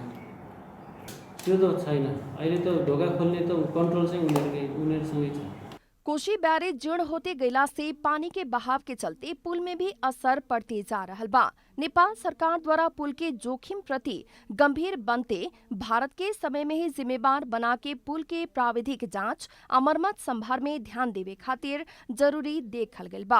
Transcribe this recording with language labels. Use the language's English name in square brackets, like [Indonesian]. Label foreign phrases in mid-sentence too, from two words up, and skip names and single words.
[Nepali] त्यो त छैन। अहिले त ढोका खोल्ने त कन्ट्रोल चाहिँ उनीहरूसँगै छ। [Bhojpuri] कोशी बैरेज जीर्ण होते गैला से पानी के बहाव के चलते पुल में भी असर पड़ते जा रहल बा। नेपाल सरकार द्वारा पुल के जोखिम प्रति गंभीर बनते भारत के समय में ही जिम्मेवार बना के पुल के प्राविधिक जांच और मरम्मत संभार में ध्यान देवे खातिर जरूरी देखल गइल बा।